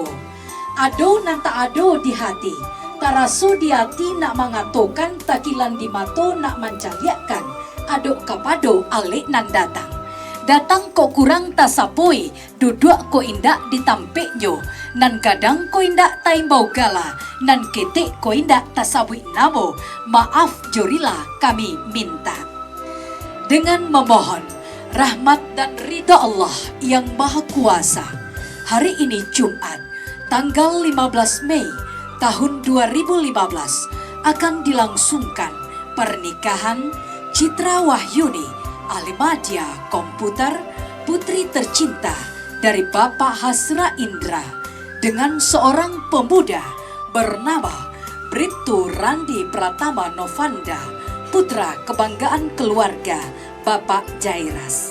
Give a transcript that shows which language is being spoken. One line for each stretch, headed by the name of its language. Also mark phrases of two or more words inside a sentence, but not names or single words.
Minangkabau: Ado nanta ado di hati, taraso di hati nak mengatokan, takilan di mato nak mancaliakan, adok kapado alik nan datang. Datang kok kurang tasapoi, duduk kok indak ditampik nyo, nan kadang kok indak taimbau gala, nan ketik kok indak tasabui namo, maaf jorila kami minta.
Indonesian: Dengan memohon rahmat dan ridha Allah yang Maha Kuasa, hari ini Jumat, tanggal 15 Mei tahun 2015 akan dilangsungkan pernikahan Citra Wahyuni Alimadia Komputer, putri tercinta dari Bapak Hasra Indra, dengan seorang pemuda bernama Bribtu Randi Pratama Novanda, putra kebanggaan keluarga Bapak Jairas.